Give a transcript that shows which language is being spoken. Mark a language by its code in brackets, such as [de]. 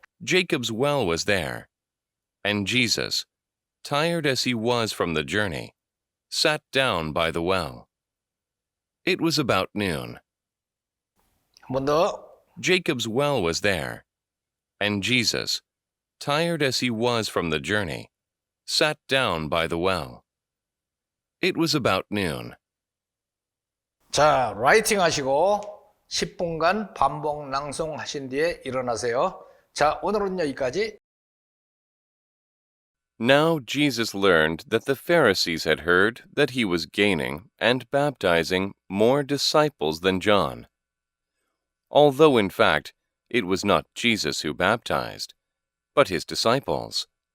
[en] Jacob's well was there, and Jesus, tired as he was from the journey, sat down by the well. It was about noon. [ko] 한 번 더. [en] Jacob's well was there, and Jesus, tired as he was from the journey, sat down by the well. It was about noon. [ko] 자, 라이팅 하시고 10분간 반복 낭송하신 뒤에 일어나세요. 자, 오늘은 여기까지. [en] Now Jesus learned that the Pharisees had heard that he was gaining and baptizing more disciples than John, although in fact it was not Jesus who baptized, but his disciples.